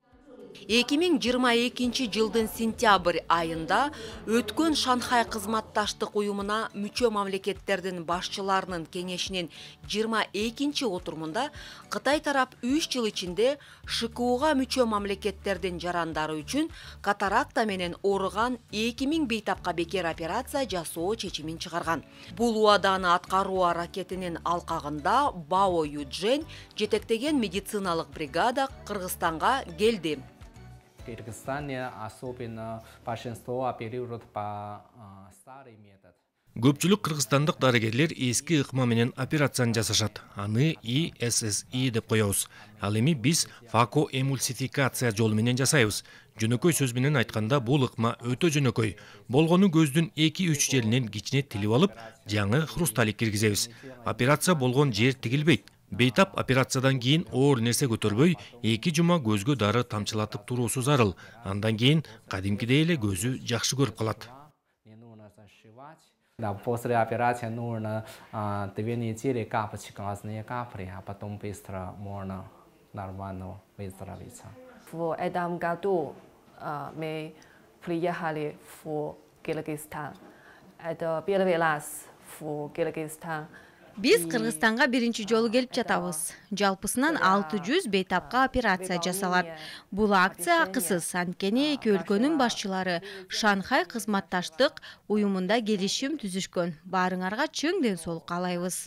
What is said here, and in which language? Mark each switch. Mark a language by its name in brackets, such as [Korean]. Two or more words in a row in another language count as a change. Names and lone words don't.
[Kyrgyz] 2022 жылдын сентябрь айында өткөн Шанхай кызматташтык уюмуна мүчө мамлекеттердин башчыларынын кеңешинин 22 отурумунда Кытай тарап 3 жыл ичинде ШКУга мүчө мамлекеттердин жарандары үчүн катаракта менен ооруган 2000 бейтапка бекер операция жасоо чечимин чыгарган. Бул убаданы аткаруу аракетинин алкагында Бао Юджен жетектеген медициналык бригада Кыргызстанга келди. [Russian] В Кыргызстане особенно большинство оперируют по старый метод. [Kyrgyz] Көпчүлүк кыргызстандык дарыгерлер эски ыкма менен операцияны жасашат. Аны ИССИ деп коебуз. Ал эми биз факоэмульсификация жолу менен жасайбыз. Жөнөкөй сөз менен айтканда бул ыкма өтө жөнөкөй. Болгону көздүн 2-3 жеринен кичине тилип алып, жаңы хрусталик киргизебиз. Операция болгон жер тигилбейт. Бейтап операциядан кийин оор нерсе көтөрбөй, 2 жума көзгө дары тамчылатып туруусу зарыл. Андан кийин кадимкидей эле көзү жакшы көрүп калат. [Russian] После операции нужно 2 недели капать глазные капли, а потом быстро можно нормально выздороветь. В этом году мы приехали в Кыргызстан. Это первый раз в Кыргызстан. [Kyrgyz] Биз Кыргызстанга биринчи жолу келип жатабыз. Жалпысынан 600 бейтапка операция жасалат. Бул акция акысыз, анткени эки өлкөнүн башчылары Шанхай кызматташтык уюмунда келишим түзүшкөн. Баарыңарга чың ден соолук каалайбыз.